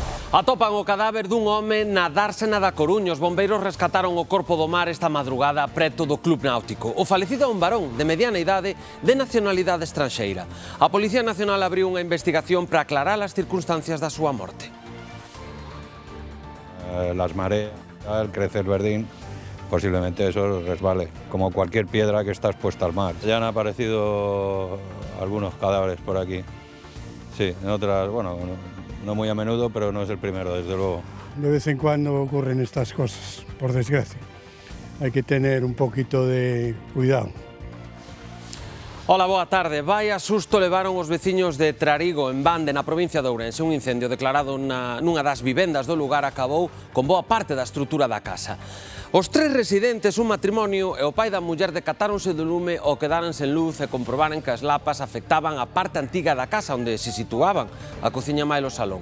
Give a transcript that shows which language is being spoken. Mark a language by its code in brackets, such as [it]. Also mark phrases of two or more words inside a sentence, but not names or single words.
[gl] Atopan o cadáver dun home na dársena da Coruña. Os bombeiros rescataron o corpo do mar esta madrugada preto do Club Náutico. O falecido é un varón de mediana idade de nacionalidade estranxeira. A Policía Nacional abriu unha investigación para aclarar as circunstancias da súa morte. [es] Las mareas, el crecer verdín, posiblemente eso resbale, como cualquier piedra que está expuesta al mar. Ya han aparecido algunos cadáveres por aquí. Sí, en otras, bueno, no muy a menudo, pero no es el primero, desde luego. De vez en cuando ocurren estas cosas, por desgracia. Hay que tener un poquito de cuidado. [gl] Ola, boa tarde. Vaya susto levaron os veciños de Trarigo, en Bande, na provincia de Ourense. Un incendio declarado nunha das vivendas do lugar acabou con boa parte da estrutura da casa. Os tres residentes, un matrimonio e o pai da muller decatáronse do lume ao quedaren sen luz e comprobaron que as lapas afectaban a parte antiga da casa onde se situaban, a cociña máis o salón.